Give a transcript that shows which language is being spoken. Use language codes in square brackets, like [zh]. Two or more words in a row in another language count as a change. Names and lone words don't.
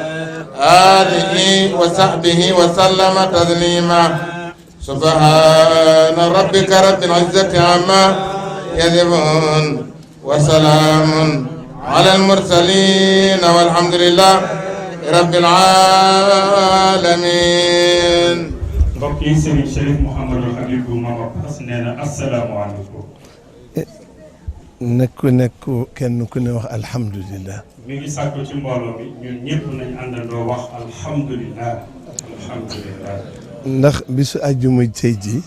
[ar] آله وصحبه وسلم تسليما سبحان ربك رب العزة عما يصفون وسلام على المرسلين والحمد لله رب العالمين. [wo] mbokk yi Serigne Chérif Mouhamadul Habib bu Mama Pass nee na asalaamaaleykum. nekk kenn ku ne wax alhamdulilah. mi ngi sàkku ci mbooloo mi ñun ñëpp nañ àndandoo wax [ar] الحمد لله الحمد لله. [wo] ndax bisu àjjuma tey jii.